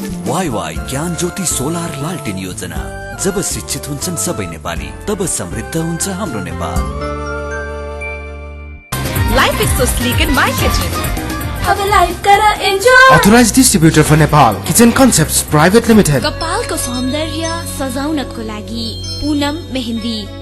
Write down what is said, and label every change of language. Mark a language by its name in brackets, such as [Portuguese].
[Nepali] वाइवाई ज्ञान ज्योति सोलर लालटेन योजना। जब शिक्षित हुन्छन् सबै नेपाली तब समृद्ध हुन्छ हाम्रो Nepal. [English] Life is so sleek in my kitchen. [Nepali] अब लाइफ करा enjoy. [English] Authorized distributor for Nepal, Kitchen Concepts Private Limited. [Nepali] कपालको सौन्दर्य सजाउनको लागि पूनम मेहन्दी।